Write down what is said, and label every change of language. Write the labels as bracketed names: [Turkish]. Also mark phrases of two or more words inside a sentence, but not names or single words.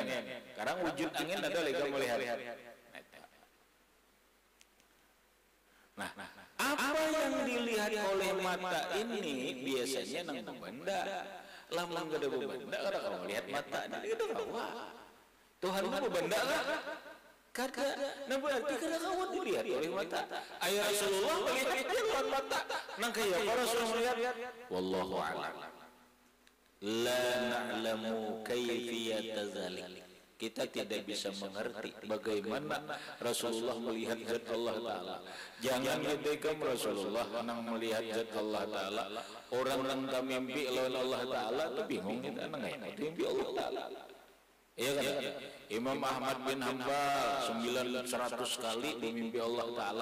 [Banjar] Sekarang wujud angin ada lagi melihat. Nah, apa yang dilihat oleh mata ini biasanya nang benda. Lamun kada benda, kada kamu lihat mata ini kada kawa. Tuhan itu benda lah. Kada, nah berarti kada kamu dilihat oleh mata. Ayat Rasulullah melihat dengan mata. Nang kaya Rasulullah melihat. [Arabic] Wallahu a'lam. La na'lamu kayfiyata dzalik. [Indonesian] Kita tidak bisa mengerti bagaimana Rasulullah melihat zat Allah Ta'ala. [Banjar] Jangan bedekam Rasulullah nang melihat zat Allah Ta'ala. Orang nang mimpi lawan Allah Ta'ala itu bingung kita nang mimpi Allah Ta'ala. Iya kan? Imam Ahmad bin Hanbal 900 kali mimpi Allah Ta'ala.